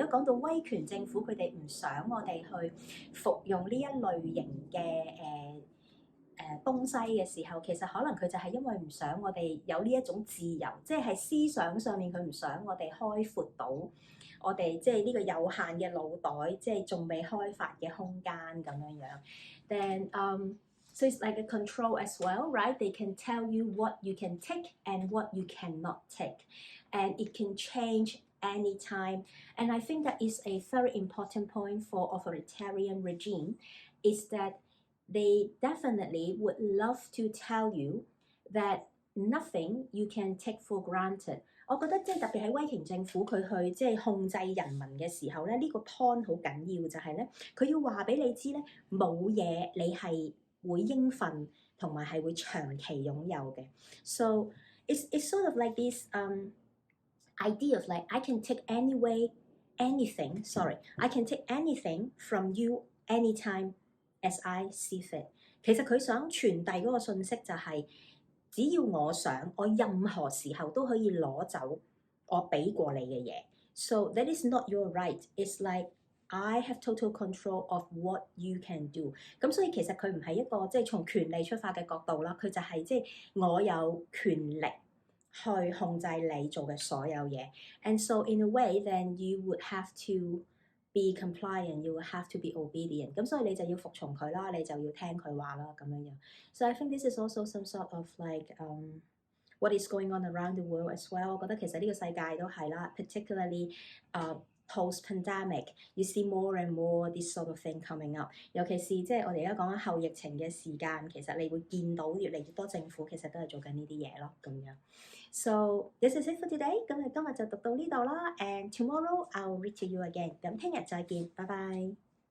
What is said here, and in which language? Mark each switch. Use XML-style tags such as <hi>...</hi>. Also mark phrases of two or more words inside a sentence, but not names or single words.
<yue>果講到威權政府佢哋唔想我哋去服用呢一類型嘅東西嘅時候，其實可能佢就係因為唔想我哋有呢一種自由，即係思想上面佢唔想我哋開闊到我哋即係呢個有限嘅腦袋，即係仲未開發嘅空間咁樣樣。</yue> <en>Then so it's like a control as well, right? They can tell you what you can take and what you cannot take. And it can change anytime. And I think that is a very important point for authoritarian regime, is that they definitely would love to tell you that nothing you can take for granted.</en> <yue>我覺得即係特別喺威權政府佢去即係控制人民嘅時候咧，呢個 point 好緊要就係咧，佢要話俾你知咧，冇嘢你係會應份同埋係會長期擁有嘅。</yue> <en>So it's sort of like this idea of like I can take I can take anything from you anytime as I see fit。</en> <yue>其實佢想傳遞嗰個信息就係，只要我想，我任何時候都可以攞走我俾過你嘅嘢。</yue> <en>So that is not your right. It's like I have total control of what you can do。</en> <yue>咁所以其實佢唔係一個即係從權利出發嘅角度啦，佢就係即係我有權力去控制你做嘅所有嘢。</yue> <en>And so in a way, then you would have to be compliant, you will have to be obedient。</en> <yue>咁所以你就要服從佢啦，你就要聽佢話啦咁樣樣。</yue> <en>So I think this is also some sort of like what is going on around the world as well。</en> <yue>我覺得其實呢個世界都係啦</yue> <en>，particularly post-pandemic, you see more and more this sort of thing coming up。</en> <yue>尤其是即係我哋而家講緊後疫情嘅時間，其實你會見到越嚟越多政府其實都係做緊呢啲嘢咯，咁樣。</yue> <en>So this is it for today。</en> <yue>咁今日就讀到呢度啦，</yue> <en>and tomorrow I'll read to you again。</en> <yue>咁聽日再見，拜拜。</yue>